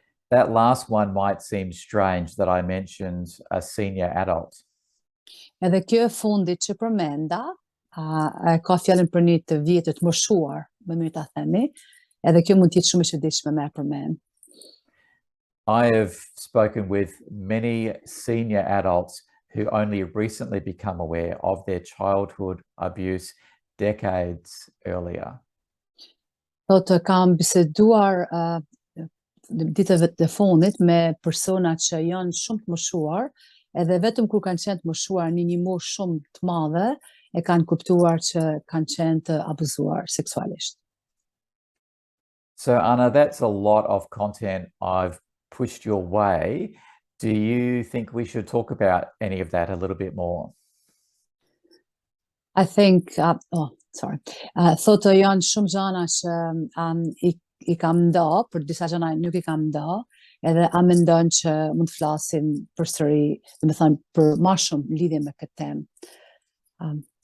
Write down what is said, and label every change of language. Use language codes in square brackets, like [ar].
[en] That last one might seem strange that I mentioned a senior adult. [sq] Edhe kjo e fundit që përmenda, ka fjalën për një të vjetër të moshuar, më mirë ta themi, edhe kjo mund të jetë shumë e çuditshme me përmend. [en] I have spoken with many senior adults who only recently become aware of their childhood abuse decades earlier. [sq] Thotë kam biseduar ditëve të fundit me persona që janë shumë të moshuar, edhe vetëm kur kanë qenë të moshuar një moshë shumë të madhe, e kanë kuptuar që kanë qenë të abuzuar seksualisht. [en] So Anna, that's a lot of content I've pushed your way. Do you think we should talk about any of that a little bit more? I think, [sq] thotë janë shumë gjëra që i kam nda, për disa gjëra nuk i kam nda, edhe a mendon që mund të flasim përsëri, domethënë për më shumë në lidhje me këtë temë.